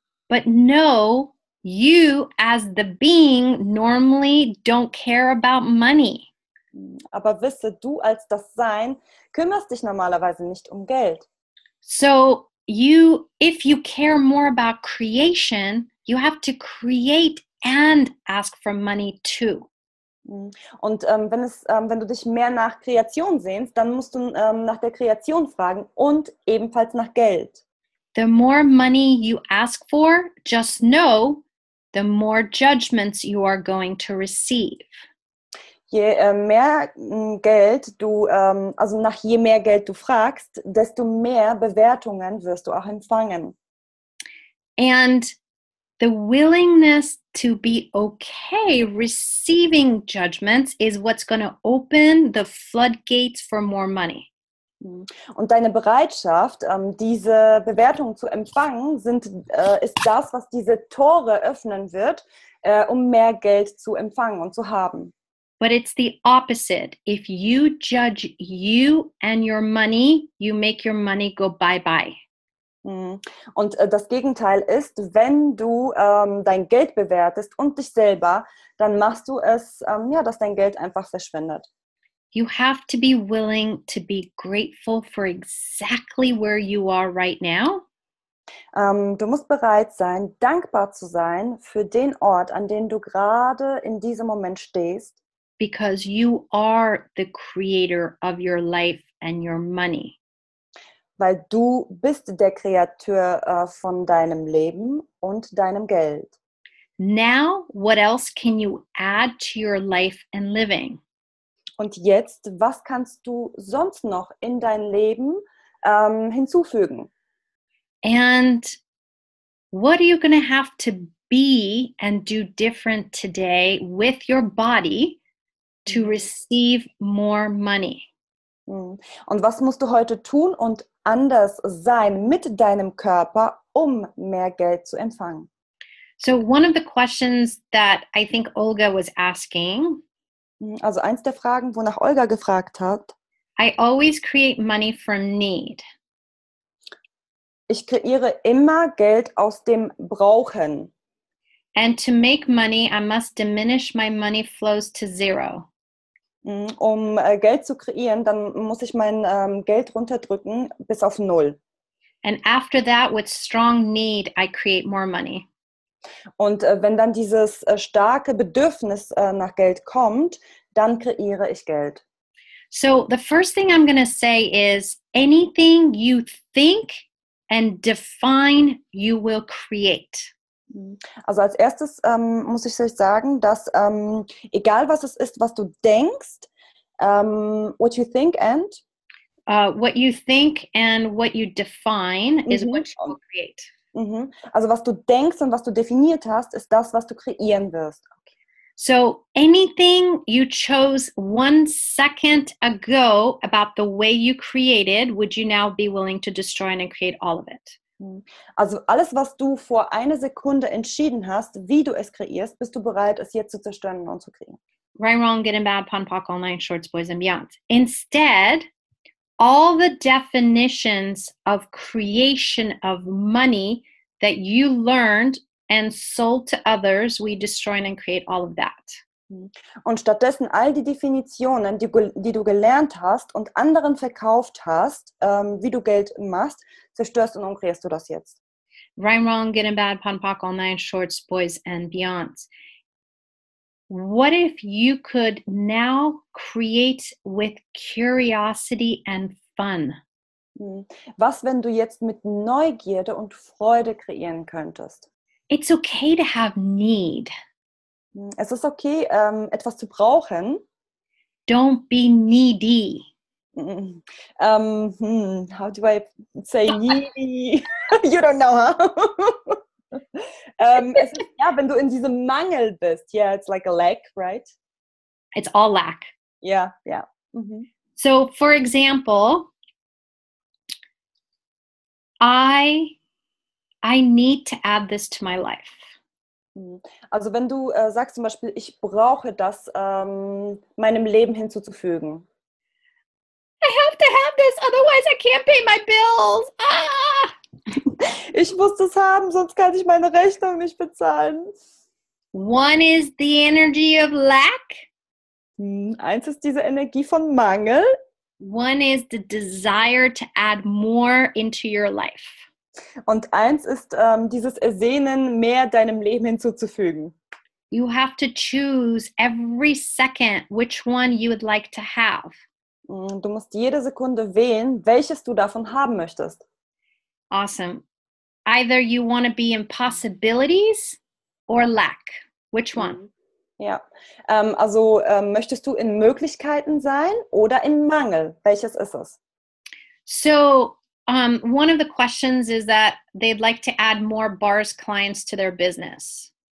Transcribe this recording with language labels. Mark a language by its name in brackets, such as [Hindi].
[English] But no, you as the being normally don't care about money. [German] Aber wisse, du als das Sein kümmerst dich normalerweise nicht um Geld. [English] So if you care more about creation, you have to create and ask for money too. [German] Und wenn du dich mehr nach Kreation sehnst, dann musst du nach der Kreation fragen und ebenfalls nach Geld. [English] The more money you ask for, just know, the more judgments you are going to receive. [German] Je mehr Geld du, je mehr Geld du fragst, desto mehr Bewertungen wirst du auch empfangen. [English] And the willingness to be okay receiving judgments is what's going to open the floodgates for more money. [German] Und deine Bereitschaft, diese Bewertungen zu empfangen, ist das, was diese Tore öffnen wird, um mehr Geld zu empfangen und zu haben. [English] But it's the opposite. If you judge you and your money, you make your money go bye-bye. [German] Und das Gegenteil ist, wenn du dein Geld bewertest und dich selber, dann machst du es, dass dein Geld einfach verschwindet. [English] You have to be willing to be grateful for exactly where you are right now. [German] Du musst bereit sein, dankbar zu sein für den Ort, an dem du gerade in diesem Moment stehst. [English] Because you are the creator of your life and your money. [German] Weil du bist der Kreator von deinem Leben und deinem Geld. [English] Now, what else can you add to your life and living? [German] Und jetzt, was kannst du sonst noch in dein Leben hinzufügen? [English] And what are you going to have to be and do different today with your body to receive more money? [German] Und was musst du heute tun und anders sein mit deinem Körper, um mehr Geld zu empfangen? [English] So one of the questions that I think Olga was asking, [German] also eins der Fragen, wonach Olga gefragt hat, [English] I always create money from need. [German] Ich kreiere immer Geld aus dem Brauchen. [English] And to make money, I must diminish my money flows to zero. [German] Um Geld zu kreieren, dann muss ich mein Geld runterdrücken bis auf 0. [English] And after that, with strong need, I create more money. [German] Und wenn dann dieses starke Bedürfnis nach Geld kommt, dann kreiere ich Geld. [English] So the first thing I'm going to say is anything you think and define, you will create. [German] Also als erstes muss ich euch sagen, dass egal was es ist, was du denkst, [English] what you think and what you think and what you define is what you will create. [German] Also was du denkst und was du definiert hast, ist das, was du kreieren wirst. [English] Okay. So anything you chose 1 second ago about the way you created, would you now be willing to destroy and create all of it? [German] Also alles, was du vor einer Sekunde entschieden hast, wie du es kreierst, bist du bereit, es jetzt zu zerstören und zu kreieren. [English] Right, wrong, good and bad, pon, pock, all nine shorts, boys and beyond. Instead, all the definitions of creation of money that you learned and sold to others, we destroy and create all of that. [German] Und stattdessen all die Definitionen, die du gelernt hast und anderen verkauft hast, wie du Geld machst, zerstörst und umkreierst du das jetzt. [English] Right, wrong, good and bad, pon, pock, all nine shorts, boys and beyonds. What if you could now create with curiosity and fun? [German] Was, wenn du jetzt mit Neugierde und Freude kreieren könntest? [English] It's okay to have need. [German] Es ist okay, etwas zu brauchen. [English] Don't be needy. How do I say needy? You don't know, huh? [German] Es ist, ja, wenn du in diesem Mangel bist. [English] Yeah, it's like a lack, right? It's all lack. Yeah. So, for example, I need to add this to my life. [German] Also wenn du sagst zum Beispiel, ich brauche das meinem Leben hinzuzufügen. [English] I have to have this, otherwise I can't pay my bills. Ah! [German] Ich muss das haben, sonst kann ich meine Rechnung nicht bezahlen. [English] One is the energy of lack. [German] Eins ist diese Energie von Mangel. [English] One is the desire to add more into your life. [German] Und eins ist dieses Ersehnen, mehr deinem Leben hinzuzufügen. [English] You have to choose every second which one you would like to have. [German] Du musst jede Sekunde wählen, welches du davon haben möchtest. [English] Awesome. Either you want to be in possibilities or lack. Which one? [German] Ja, also möchtest du in Möglichkeiten sein oder in Mangel? Welches ist es? [English] So one of the questions is that they'd like to add more bars clients to their business.